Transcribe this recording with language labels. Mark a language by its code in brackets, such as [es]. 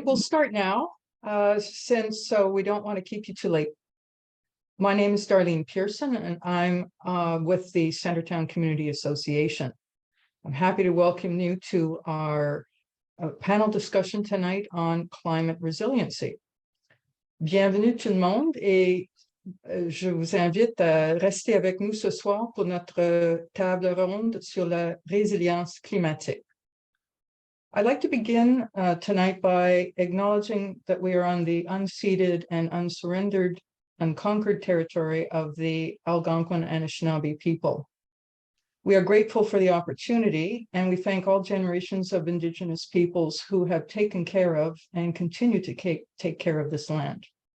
[en] We'll start now, since we don't want to keep you too late. My name is Darlene Pearson, and I'm with the Centretown Community Association. I'm happy to welcome you to our panel discussion tonight on climate resiliency. [fr] Bienvenue tout le monde et je vous invite à rester avec nous ce soir pour notre table ronde sur la résilience climatique. [en] I'd like to begin tonight by acknowledging that we are on the unceded and unsurrendered, unconquered territory of the Algonquin and Anishinaabe people. We are grateful for the opportunity, and we thank all generations of Indigenous peoples who have taken care of and continue to take care of this land.